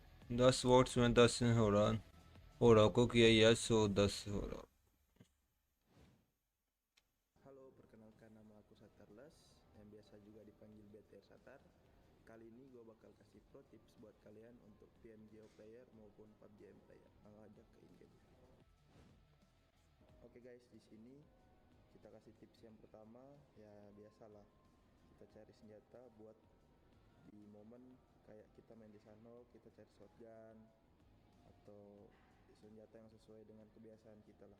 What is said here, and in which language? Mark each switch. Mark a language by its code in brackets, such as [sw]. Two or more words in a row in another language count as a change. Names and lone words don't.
[id] 10 वोट्स में 10 होरा को किया यस, so 10 होरा. Halo, perkenalkan nama aku Satarles, yang biasa juga dipanggil BTR Satar. Kali ini gue bakal kasih [en] pro tips [id] buat kalian untuk PMGO player maupun PUBGM player. Langsung aja ke in-game. Oke guys, di sini kita kasih tips yang pertama, ya biasalah kita cari senjata buat di momen kayak kita main di Sano, kita cari shotgun atau senjata yang sesuai dengan kebiasaan kita lah.